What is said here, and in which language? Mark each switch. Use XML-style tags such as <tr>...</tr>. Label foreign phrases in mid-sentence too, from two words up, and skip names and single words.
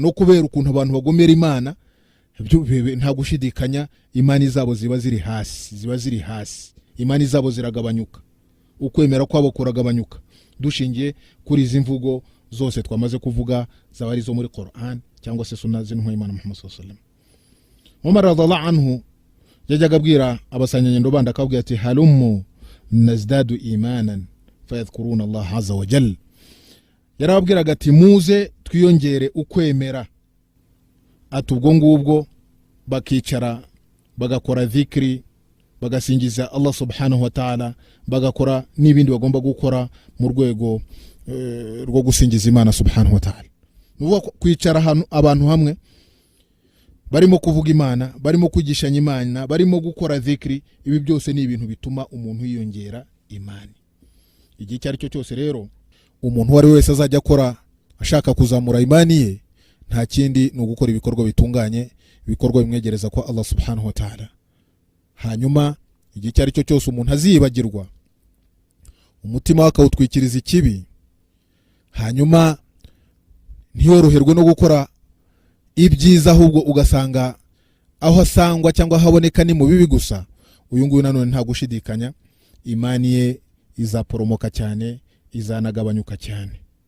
<rw>No kubera ukuntu abantu bagomera Imana, nta gushidikanya imani zabo ziba ziri hasi, imani zabo ziragabanyuka, ukwemera kwabo kuragabanyuka, dushingiye kuri izi mvugo zose twamaze kuvuga, zaba ari zo muri Qur'an cyangwa se sunna z'intumwa y'Imana Muhammad</rw> <ar>صلى الله عليه وسلم. Umar رضي الله عنه</ar> <rw>yajyaga abwira abasanyanyendo bandi akabwira ati</rw> <ar>هلموا نزدد إيمانا فيذكرون الله عز وجل.</ar> <rw>Yarababwiraga ati muze twiyongere ukwemera. Ati ubwo ngubwo bakicara bagakora dhikri, bagasingiza Allah</rw> <ar>سبحانه وتعالى,</ar> <rw>bagakora n'ibindi bagomba gukora mu rwego rwo gusingiza Imana</rw> <ar>سبحانه وتعالى.</ar> <rw>Nuvuga kwicara abantu hamwe barimo kuvuga Imana, barimo kwigishanya Imana, barimo gukora dhikri, ibi byose ni ibintu bituma umuntu yiyongera imani. Igihe cyari cyo cyose rero umuntu wari wese azajya akora ashaka kuzamura imani ye, nta kindi ni ugukora ibikorwa bitunganye, ibikorwa bimwegereza kwa Allah</rw> <ar>سبحانه وتعالى.</ar> <rw>Hanyuma igihe cyari cyo cyose umuntu azibagirwa, umutima wakawutwikiriza ikibi, hanyuma ntiyoroherwe no gukora ibyiza, ahubwo ugasanga aho asangwa cyangwa haboneka ni mu bibi gusa, uyu nguyu nanone nta gushidikanya imani ye izaporomoka cyane, izanagabanyuka cyane.</rw>